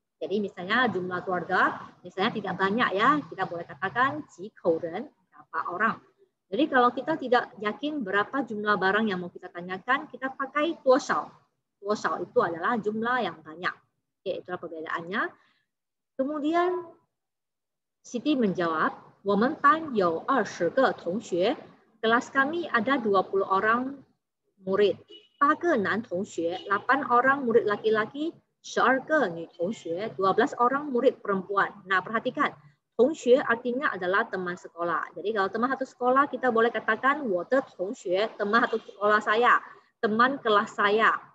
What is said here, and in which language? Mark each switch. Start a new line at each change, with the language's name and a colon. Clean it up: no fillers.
Indonesian: Jadi misalnya jumlah keluarga, misalnya tidak banyak ya, kita boleh katakan 几口人, berapa orang. Jadi kalau kita tidak yakin berapa jumlah barang yang mau kita tanyakan, kita pakai 多少. 多少 itu adalah jumlah yang banyak. Oke, itulah perbedaannya. Kemudian Siti menjawab,
Chinese: 我们班有20个同学.
Indonesian: Kelas kami ada 20 orang murid.
Chinese: 8个男同学,
Indonesian: 8 orang murid laki-laki,
Chinese: 12个女同学,
Indonesian: 12 orang murid perempuan. Nah, perhatikan, 同学 artinya adalah teman sekolah. Jadi kalau teman satu sekolah kita boleh katakan
Chinese: 我的同学,
Indonesian: teman satu sekolah saya, teman kelas saya.